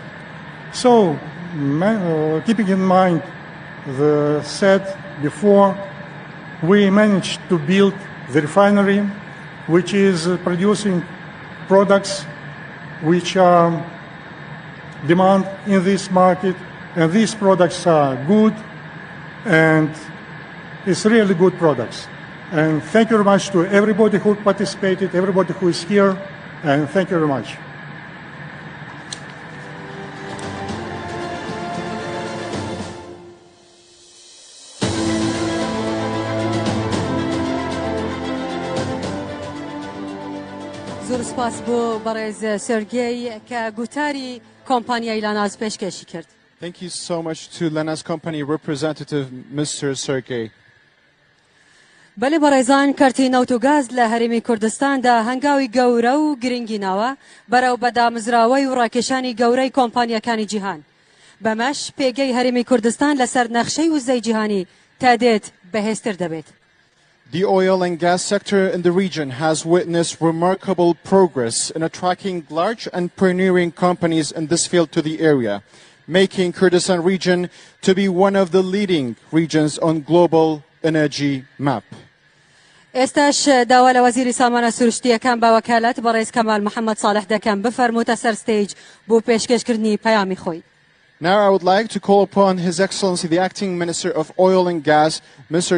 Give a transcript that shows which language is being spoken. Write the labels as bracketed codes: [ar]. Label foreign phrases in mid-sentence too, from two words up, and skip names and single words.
[en] So, keeping in mind the said before, we managed to build the refinery, which is producing products which are demand in this market, and these products are good, and it's really good products. And thank you very much to everybody who participated, everybody who is here, and thank you very much. [ckb] زۆر سپاس بۆ بەڕێز سێرگێی کە گوتاری کۆمپانیای لاناز پێشکەشی کرد. [en] Thank you so much to Lana's company representative, Mr. Sergey. [ckb] بەڵێ بەڕێزان کەرتی نەوت و گاز لە هەرێمی کوردستاندا هەنگاوی گەورە و گرنگی ناوە بەرەو بەدامزراوەی و ڕاکێشانی گەورەی کۆمپانیەکانی جیهان. بەمەش پێگەی هەرێمی کوردستان لەسەر نەخشەی وزەی جیهانی تا دێت بەهێزتر دەبێت. [en] The oil and gas sector in the region has witnessed remarkable progress in attracting large and pioneering companies in this field to the area, making Kurdistan region to be one of the leading regions on global energy map. [ckb] ئێستاش داوا لە وەزیری سامانە سروشتیەکان بە وەکالەت بەڕێز کەمال محەممەد ساڵح دەکەم بفەرمووتە سەر ستێج بۆ پێشکەشکردنی پەیامی خۆی. [en] Now I would like to call upon His Excellency the Acting Minister of Oil and Gas, Mr.